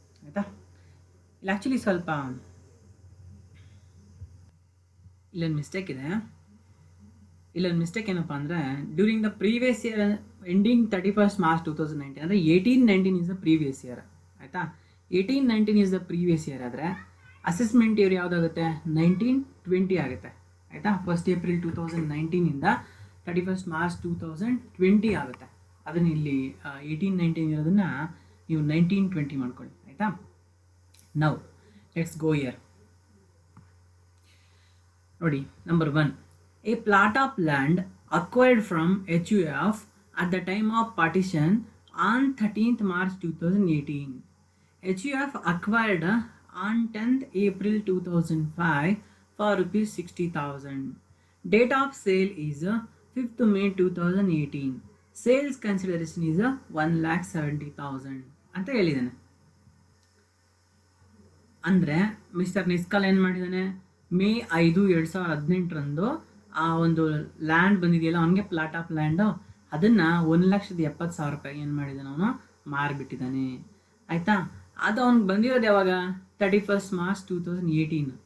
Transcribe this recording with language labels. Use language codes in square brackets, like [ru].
[kn] ಆಯಿತಾ, ಇಲ್ಲಿ ಆ್ಯಕ್ಚುಲಿ ಸ್ವಲ್ಪ ಇಲ್ಲೊಂದು ಮಿಸ್ಟೇಕ್ ಇದೆ. ಇಲ್ಲೊಂದು ಮಿಸ್ಟೇಕ್ ಏನಪ್ಪ ಅಂದರೆ, [en] During the previous year ending 31st March 2019 ಅಂದರೆ 18-19 is the previous year. ಆಯಿತಾ, 18-19 is the previous year ಆದರೆ assessment year [kn] ಯಾವುದಾಗುತ್ತೆ, 19-20 ಆಗುತ್ತೆ. ಆಯಿತಾ, 1st April 2019 31st March 2020 ಆಗುತ್ತೆ. ಅದನ್ನು ಇಲ್ಲಿ 18-19 ಇರೋದನ್ನು ನೀವು 19-20 ಮಾಡ್ಕೊಳ್ಳಿ. [en] ಆಯಿತಾ, now let's go year. ನೋಡಿ, number 1, a plot of land acquired from HUF at the time of partition on 13th March 2018. HUF acquired on 10th April 2005 for rupees 60,000. Date of sale is 5th May 2018. Sales consideration is 1,70,000 [kn] ಅಂತ ಹೇಳಿದ್ದಾನೆ. ಅಂದರೆ mister ನಿಸ್ಕಾಲ್ ಏನು ಮಾಡಿದ್ದಾನೆ, May 5, 2018 ಆ ಒಂದು land ಬಂದಿದೆಯಲ್ಲ, ಅವನಿಗೆ plot of land, ಅದನ್ನು 1,70,000 ರೂಪಾಯಿಗೆ ಏನು ಮಾಡಿದ್ದಾನೆ, ಅವನು ಮಾರಿಬಿಟ್ಟಿದ್ದಾನೆ. ಆಯಿತಾ, ಅದು ಅವ್ನಿಗೆ ಬಂದಿರೋದು ಯಾವಾಗ, 31st March 2018.